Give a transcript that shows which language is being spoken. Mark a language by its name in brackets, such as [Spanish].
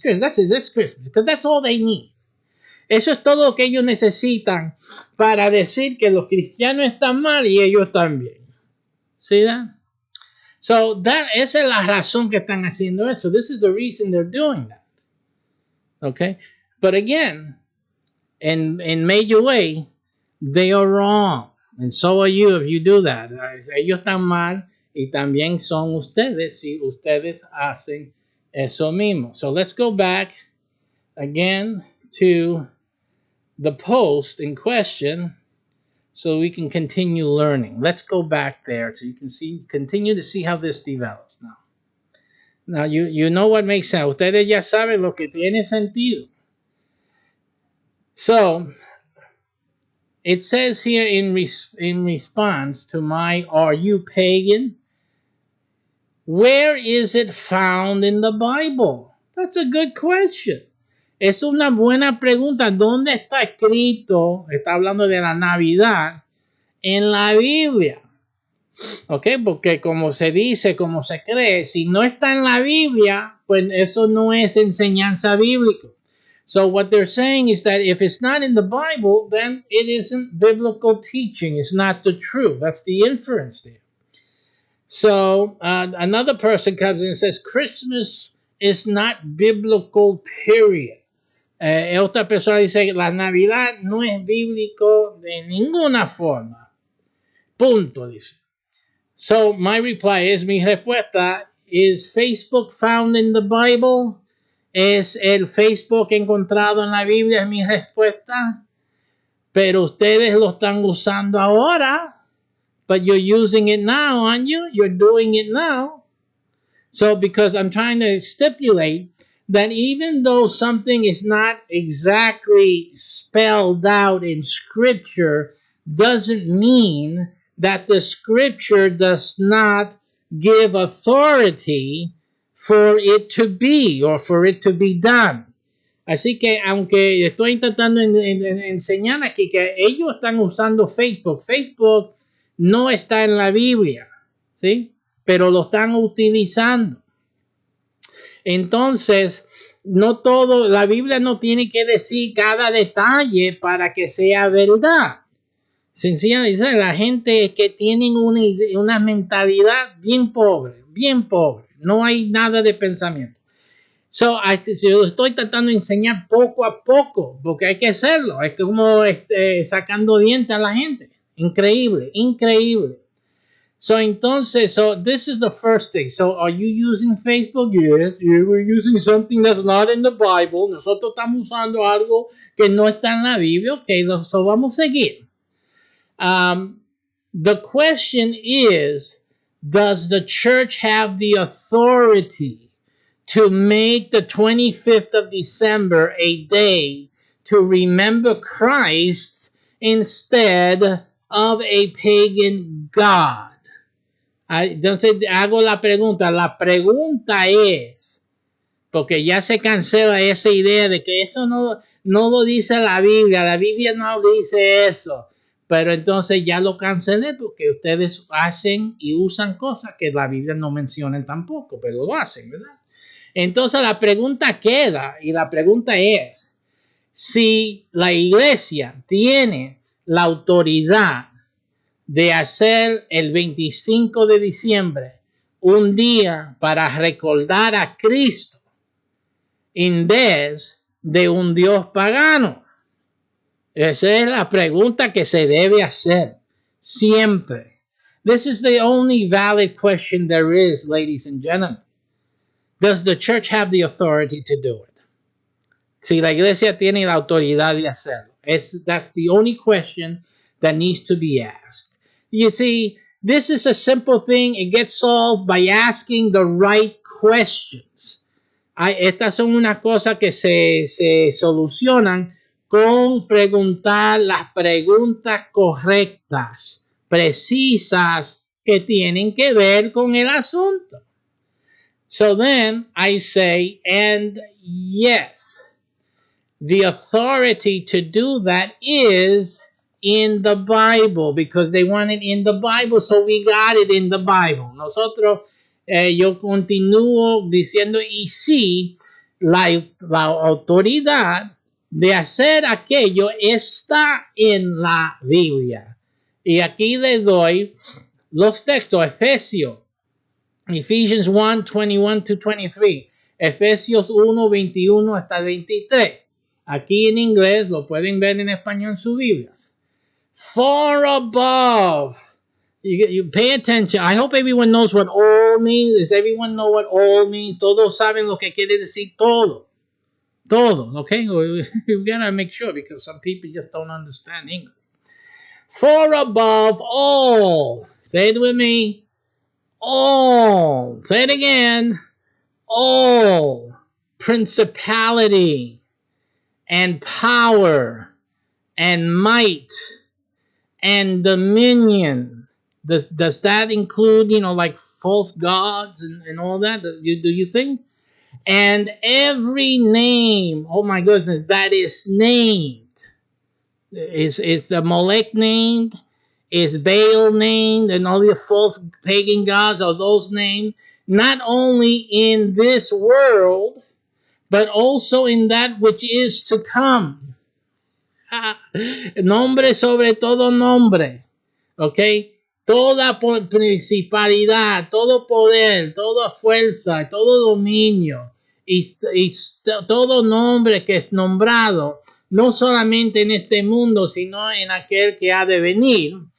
[English] That's Christmas. Because that's all they need. [Spanish] Eso es todo lo que ellos necesitan para decir que los cristianos están mal y ellos también. [English] See that? [Spanish] So esa es la razón que están haciendo eso. [English] This is the reason they're doing that. Okay? But again, in major way, they are wrong. And so are you if you do that. [Spanish] Ellos están mal y también son ustedes si ustedes hacen eso mismo. [English] So let's go back again to the post in question so we can continue learning. Let's go back there so you can continue to see how this develops now. Now you know what makes sense. [Spanish] Ustedes ya saben lo que tiene sentido. [English] So it says here in response to my "Are you pagan?" Where is it found in the Bible? That's a good question. [Spanish] Es una buena pregunta. ¿Dónde está escrito? Está hablando de la Navidad en la Biblia. ¿Ok? Porque como se dice, como se cree, si no está en la Biblia, pues eso no es enseñanza bíblica. [English] So what they're saying is that if it's not in the Bible, then it isn't biblical teaching. It's not the truth. That's the inference there. So another person comes in and says, Christmas is not biblical, period. [Spanish] Otra persona dice, la Navidad no es bíblico de ninguna forma. Punto, dice. [English] So my reply is, [Spanish] mi respuesta, [English] is Facebook found in the Bible? [Spanish] ¿Es el Facebook encontrado en la Biblia? Es mi respuesta. Pero ustedes lo están usando ahora. [English] But you're using it now, aren't you? You're doing it now. So because I'm trying to stipulate that even though something is not exactly spelled out in Scripture, doesn't mean that the Scripture does not give authority for it to be or for it to be done. [Spanish] Así que aunque estoy intentando enseñar aquí que ellos están usando Facebook, Facebook no está en la Biblia, ¿sí? Pero lo están utilizando. Entonces, no todo, la Biblia no tiene que decir cada detalle para que sea verdad. Sencillamente, la gente que tienen una mentalidad bien pobre, no hay nada de pensamiento. So, yo estoy tratando de enseñar poco a poco, porque hay que hacerlo, es como sacando dientes a la gente. Increíble, increíble. [English] So entonces, so this is the first thing. So are you using Facebook? Yes, yeah, we're using something that's not in the Bible. [Spanish] Nosotros estamos usando algo que no está en la Biblia. Okay, so vamos a seguir. [English] The question is, does the church have the authority to make the 25th of December a day to remember Christ instead of a pagan god? [Spanish] Entonces hago la pregunta. La pregunta es, porque ya se cancela esa idea de que eso no lo dice la Biblia no dice eso. Pero entonces ya lo cancelé porque ustedes hacen y usan cosas que la Biblia no menciona tampoco, pero lo hacen, ¿verdad? Entonces la pregunta queda, y la pregunta es, si la iglesia tiene la autoridad de hacer el 25 de diciembre un día para recordar a Cristo en vez de un Dios pagano. Esa es la pregunta que se debe hacer siempre. [English] This is the only valid question there is, ladies and gentlemen. Does the church have the authority to do it? [Spanish] Si la iglesia tiene la autoridad de hacerlo. [English] That's the only question that needs to be asked. You see, this is a simple thing. It gets solved by asking the right questions. [Spanish] Estas son unas cosas que se solucionan con preguntar las preguntas correctas, precisas, que tienen que ver con el asunto. [English] So then I say, and yes, the authority to do that is in the Bible, because they want it in the Bible, so we got it in the Bible. [Spanish] Nosotros, yo continúo diciendo, y sí, la autoridad de hacer aquello está en la Biblia. Y aquí le doy los textos, [English] Ephesians 1, 21 to 23, [Spanish] Efesios 1, 21 hasta 23. Aquí en inglés, lo pueden ver en español en sus Biblias. [English] Far above. You pay attention. I hope everyone knows what all means. Does everyone know what all means? Todos saben lo que quiere decir todo. Todo, okay? We gotta make sure because some people just don't understand English. Far above all. Say it with me. All. Say it again. All. Principality and power and might and dominion. Does that include, like false gods and all that? Do you think? And every name, oh my goodness, that is named. Is Molech named? Is Baal named? And all the false pagan gods, are those named? Not only in this world, but also in that which is to come. [Spanish] Nombre sobre todo nombre. Okay? Toda principalidad, todo poder, toda fuerza, todo dominio y todo nombre que es nombrado, no solamente en este mundo, sino en aquel que ha de venir.